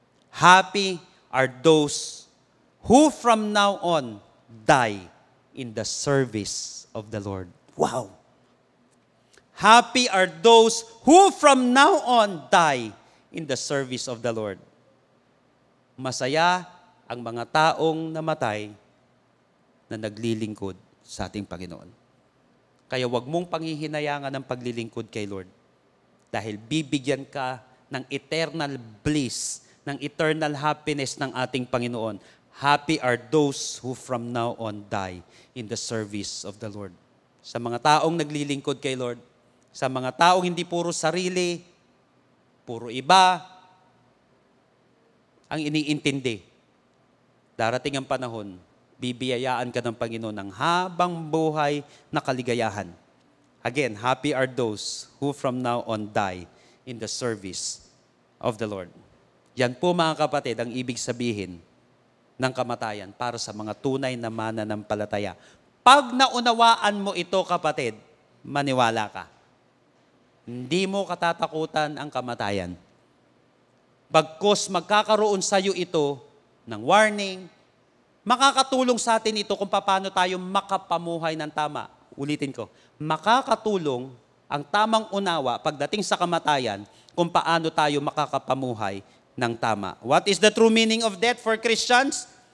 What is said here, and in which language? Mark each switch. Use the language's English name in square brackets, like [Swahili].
[English] Happy are those who from now on die in the service of the Lord. Wow! Happy are those who from now on die in the service of the Lord. [Filipino] Masaya ang mga taong namatay na naglilingkod sa ating Panginoon. Kaya wag mong panghihinayangan ang paglilingkod kay Lord. Dahil bibigyan ka ng [English] eternal bliss, [Filipino] ng [English] eternal happiness [Filipino] ng ating Panginoon. [English] Happy are those who from now on die in the service of the Lord. [Filipino] Sa mga taong naglilingkod kay Lord, sa mga taong hindi puro sarili, puro iba, ang iniintindi. Darating ang panahon, bibiyayaan ka ng Panginoon ng habang buhay na kaligayahan. [English] Again, happy are those who from now on die in the service of the Lord. [Filipino] Yan po mga kapatid, ang ibig sabihin ng kamatayan para sa mga tunay na mananampalataya. Pag naunawaan mo ito kapatid, maniwala ka. Hindi mo katatakutan ang kamatayan. Bagkus magkakaroon sa iyo ito ng warning, makakatulong sa atin ito kung paano tayo makapamuhay ng tama. Ulitin ko, makakatulong ang tamang unawa pagdating sa kamatayan kung paano tayo makakapamuhay ng tama. [English] What is the true meaning of death for Christians?